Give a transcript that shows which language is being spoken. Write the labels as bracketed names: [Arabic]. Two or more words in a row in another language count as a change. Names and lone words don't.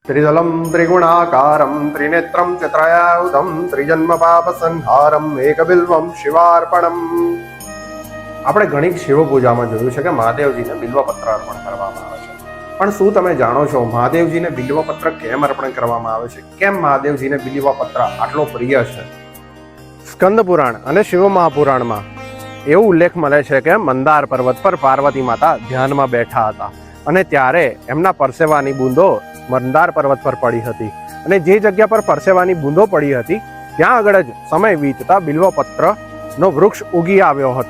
[Sanskrit] त्रिदलं त्रिगुणाकारं त्रिनेत्रं चित्रयायुधं त्रिजन्म पापसंहारं एकबिल्वं शिवार्पणम्। [Gujarati] આપણે ઘણી શિવ પૂજામાં જોયું છે કે મહાદેવજીને બિલ્વપત્ર અર્પણ કરવામાં આવે છે, પણ શું તમે જાણો છો મહાદેવજીને બિલ્વપત્ર કેમ અર્પણ કરવામાં આવે છે? કેમ મહાદેવજીને બિલ્વપત્ર આટલો પ્રિય છે? સ્કંદ પુરાણ અને શિવ મહાપુરાણમાં એવો ઉલ્લેખ મળે છે કે મંદાર પર્વત પર પાર્વતી માતા ધ્યાનમાં બેઠા હતા અને ત્યારે એમના પરસેવાની બૂંદો મંદાર પર્વત પર પડી હતી, અને જે જગ્યા પર પરસેવાની બૂંદો પડી હતી ત્યાં આગળ જ સમય વીતતા બિલ્વપત્રનો વૃક્ષ ઉગી આવ્યો હતો.